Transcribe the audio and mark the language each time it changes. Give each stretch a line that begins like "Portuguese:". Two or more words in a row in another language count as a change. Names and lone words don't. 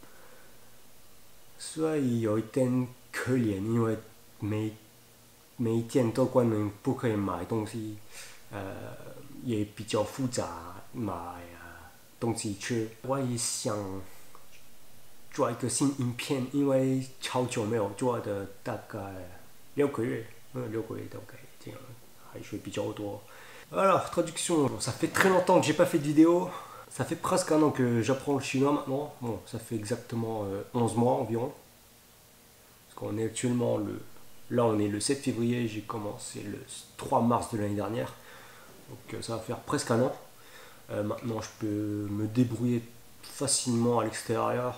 Chinese: 所以有一点可怜，因为每一件都关门，不可以买东西，也比较复杂买东西吃。我也想做一个新影片，因为超久没有做的，大概6个月，6个月大概这样，还是比较多。
French: Alors, traduction, ça fait très longtemps que j'ai pas fait de vidéo. Ça fait presque un an que j'apprends le chinois maintenant. Bon, ça fait exactement 11 mois environ. Parce qu'on est actuellement Là, on est le 7 février, j'ai commencé le 3 mars de l'année dernière. Donc ça va faire presque un an. Maintenant, je peux me débrouiller facilement à l'extérieur.